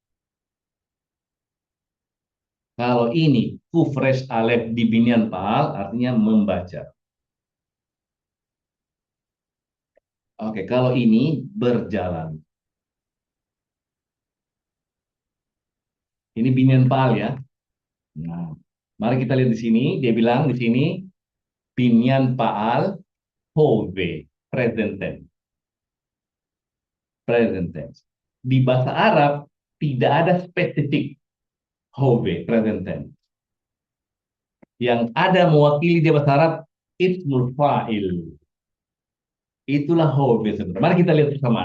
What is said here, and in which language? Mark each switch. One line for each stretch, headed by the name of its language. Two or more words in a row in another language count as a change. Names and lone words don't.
Indonesian: Kalau ini
Hebrew: קוף ריש אלף
Indonesian: di
Hebrew: בניין פעל
Indonesian: artinya membaca. Oke, kalau ini berjalan. Ini
Hebrew: בניין פעל,
Indonesian: ya. Nah, mari kita lihat di sini. Dia bilang di sini
Hebrew: בניין פעל הווה,
English: present tense. Present tense.
Indonesian: Di bahasa Arab tidak ada spesifik hove,
English: present tense.
Indonesian: Yang ada mewakili di bahasa Arab
Arabic: اسم الفاعل.
Indonesian: Itulah hove sebenarnya. Mari kita lihat bersamaan.